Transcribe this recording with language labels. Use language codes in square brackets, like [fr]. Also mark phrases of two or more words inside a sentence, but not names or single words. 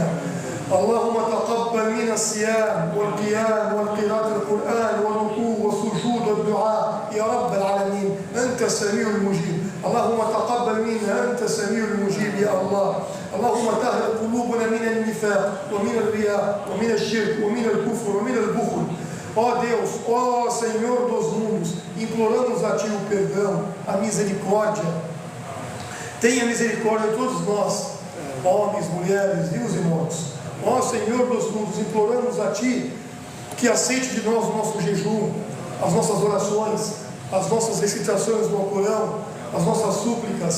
[ar] اللهم تقبل منا الصيام والقيام والقراءة القرآن والركوع والسجود والدعاء يا رب العالمين. أنت السميع المجيب. اللهم تقبل منا، أنت السميع المجيب يا الله. اللهم طهر قلوبنا من النفاق ومن الرياء ومن الشرك ومن الكفر ومن البخل. [pt] Ó Deus, ó Senhor dos mundos, imploramos a Ti o perdão, a misericórdia. Tenha misericórdia de todos nós, homens, mulheres, vivos e mortos. Ó Senhor dos mundos, imploramos a Ti que aceite de nós o nosso jejum, as nossas orações, as nossas recitações do Alcorão, as nossas súplicas.